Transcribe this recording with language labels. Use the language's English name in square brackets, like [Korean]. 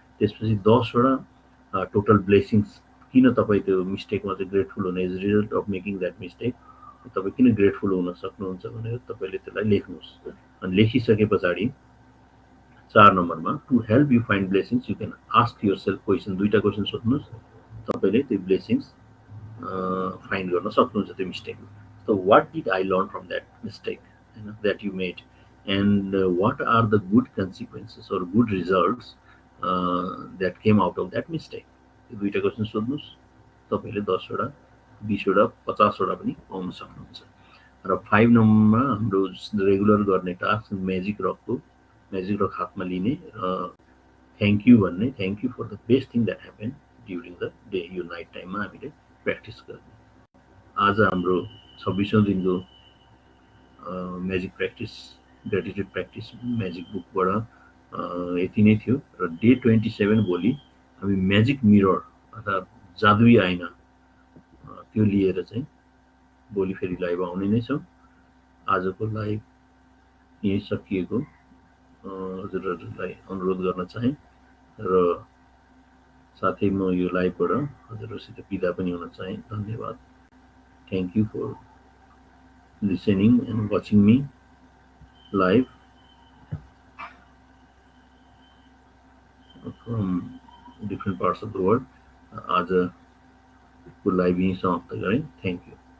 [Nepali] त्यसपछि 10वटा total blessings, किन तपाईँ त्यो मिस्टेकमा चाहिँ ग्रेटफुल हुने, [English] as result of making that mistake [Nepali] तपाईँ किन ग्रेटफुल हुन सक्नुहुन्छ भनेर तपाईँले त्यसलाई लेख्नुहोस्। अनि लेखिसके पछाडि 4 नम्बरमा, [English] to help you find blessings you can ask yourself question, [Nepali] 2टा question सोध्नुहोस्, तपाईँले त्यो ब्लेसिङ्स फाइन्ड गर्न सक्नुहुन्छ त्यो मिस्टेकमा। [English] So what did I learn from that mistake, that you made, and what are the good consequences or good results that came out of that mistake? [Nepali] यो 2टा question सोध्नुहोस्, तपाईँले 10वटा 20वटा 50वटा पनि पाउन सक्नुहुन्छ। र 5 नम्बरमा हाम्रो रेगुलर गर्ने टास्क म्याजिक रकको, म्याजिक रक हातमा लिने र थ्याङ्क यू भन्ने, [English] thank you for the best thing that happen during the day, [Nepali] यो नाइट टाइममा हामीले प्र्याक्टिस गर्ने। आज हाम्रो 26औं दिनको magic practice, gratitude practice magic बुकबाट यति नै थियो। र डे 27 भोलि हामी म्याजिक मिरर अर्थात् जादुई ऐना त्यो लिएर चाहिँ भोलि फेरि लाइभ आउने नै छौँ। आजको लाइभ यहीँ सकिएको हजुरहरूलाई अनुरोध गर्न चाहेँ, र साथै म यो लाइभबाट हजुरहरूसित बिदा पनि हुन चाहेँ। धन्यवाद। [English] Thank you for listening and watching me live from different parts of the world. [Nepali] आजको लाइभ यहीँ समाप्त गरेँ। [English] Thank you.